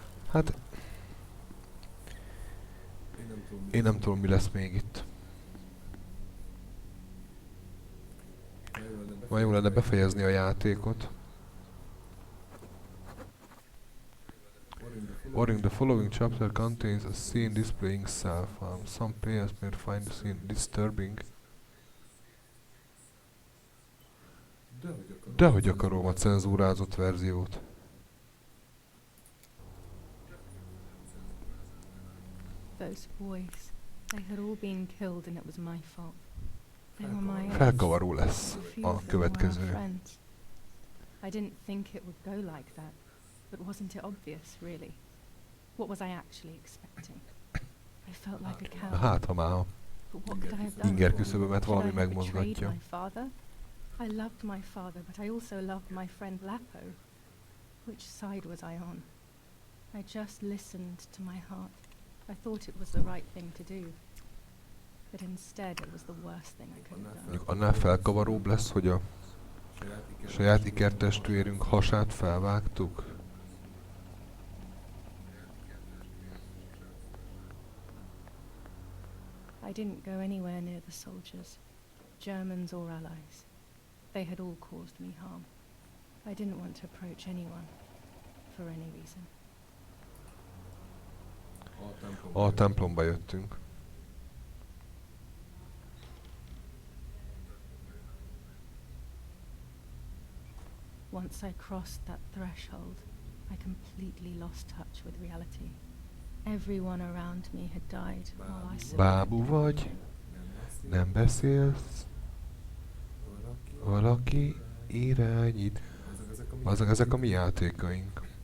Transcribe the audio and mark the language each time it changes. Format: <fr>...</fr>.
<hu>Hát... Én nem tudom, mi lesz még itt. Már jó lenne befejezni a játékot.</hu> <en>Warning, the following chapter contains a scene displaying self-harm. Some players may find the scene disturbing.</en> <hu>Dehogy akarom a cenzúrázott verziót.</hu> <en>Those boys, they had all been killed and it was my fault. They were my own.</en> <hu>Felkavaró lesz a következő.</hu> <en>I didn't think it would go like that, but wasn't it obvious, really? What was I actually expecting? I felt like a coward.</en> <hu>Hát, ha már</hu> <en>But what could I have done?</en> <hu>inger küszöbömet valami</hu> <en>Should I have betrayed</en> <hu>megmozgatja.</hu> <en>my father? I loved my father, but I also loved my friend Lapo. Which side was I on? I just listened to my heart. I thought it was the right thing to do. But instead it was the worst thing I could have done.</en> <hu>Mondjuk annál felkavaróbb lesz, hogy a saját ikertestvérünk hasát felvágtuk.</hu> <en>I didn't go anywhere near the soldiers, Germans or allies. They had all caused me harm. I didn't want to approach anyone, for any reason.</en> <hu>A templomba jöttünk.</hu> <en>Once I crossed that threshold, I completely lost touch with reality. Everyone around me had died while I survived.</en> <hu>Bábú vagy, nem beszélsz, valaki irányít. Azok ezek a mi játékaink.</hu>